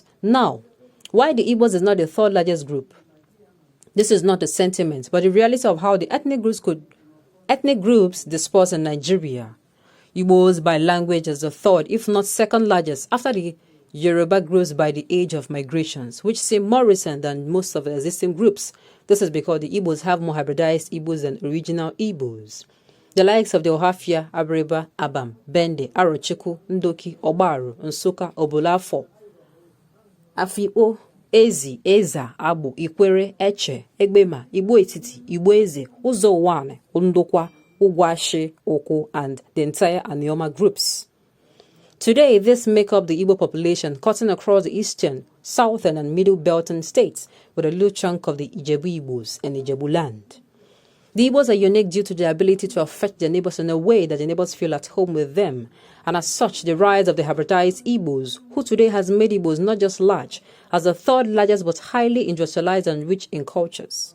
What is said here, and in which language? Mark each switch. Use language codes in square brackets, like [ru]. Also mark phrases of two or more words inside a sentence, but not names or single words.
[en] Now, why the Igbos is not the third largest group? This is not a sentiment, but the reality of how the ethnic groups disperse in Nigeria. Igbos by language is the third, if not second largest, after the Yoruba groups by the age of migrations, which seem more recent than most of the existing groups. This is because the Igbos have more hybridized Igbos than original Igbos. The likes of the Ohafia, Abreba, Abam, Bende, Arochiku, Ndoki, Obaru, Nsuka, Obolafo, Afio, Ezi, Eza, Abu, Ikwere, Eche, Egbema, Igbo Etiti, Igbo Eze, Uzowane, Undokwa, Ugwashi, Oko, and the entire Anioma groups. Today, this make up the Igbo population cutting across the eastern, southern, and middle Belton states with a little chunk of the Ijebu Igbos and Ijebu land. The Igbos are unique due to their ability to affect their neighbors in a way that the neighbors feel at home with them, and as such, the rise of the hybridized Igbos, who today has made Igbos not just large, as the third largest but highly industrialized and rich in cultures.